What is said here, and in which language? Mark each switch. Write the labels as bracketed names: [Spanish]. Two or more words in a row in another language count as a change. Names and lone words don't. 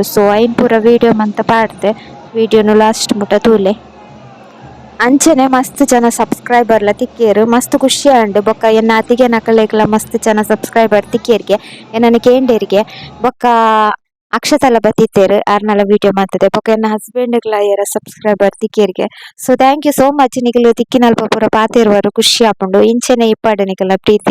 [Tulu] ಸೊ ಐನ್ ಪೂರ ವಿಡಿಯೋ ಮಂತ ಪಾಡ್ದೆ ವಿಡಿಯೋನು ಲಾಸ್ಟ್ ಮುಟ ತೂಲೆ ಅಂಚನೆ ಮಸ್ತ್ ಜನ ಸಬ್ಸ್ಕ್ರೈಬರ್ಲ ತಿಕ್ಕಿಯರು ಮಸ್ತ್ ಖುಷಿ ಆಂಡು ಬೊಕ್ಕ ಎನ್ನ ಅತಿಗೆ ನಕಲೇಗ್ಲ ಮಸ್ತ್ ಜನ ಸಬ್ಸ್ಕ್ರೈಬರ್ ತಿಕ್ಕಿಯರ್ಗೆ ಎನ್ನ ಕೇಂಡೇರಿಗೆ ಬೊಕ್ಕ ಅಕ್ಷತಲ ಬತ್ತಿತ್ತೇರು ಆರ್ನಲ ವಿಡಿಯೋ ಮಾಡ್ತದೆ ಬೊಕ್ಕ ಎನ್ನ ಹಸ್ಬೆಂಡ್ಗ್ಲ ಯಾರ ಸಬ್ಸ್ಕ್ರೈಬರ್ ತಿಕ್ಕಿಯರ್ಗೆ. ಸೊ [English] thank you so much [Tulu] ನಿಕಲು ತಿಕ್ಕಿನಲ್ಪ ಪೂರ ಪಾತೆರುವರು ಖುಷಿ ಆಪುಂಡು ಇಂಚೆನೆ ಇಪ್ಪಾಡು ನಿಕಲ್ನ ಪ್ರೀತಿ.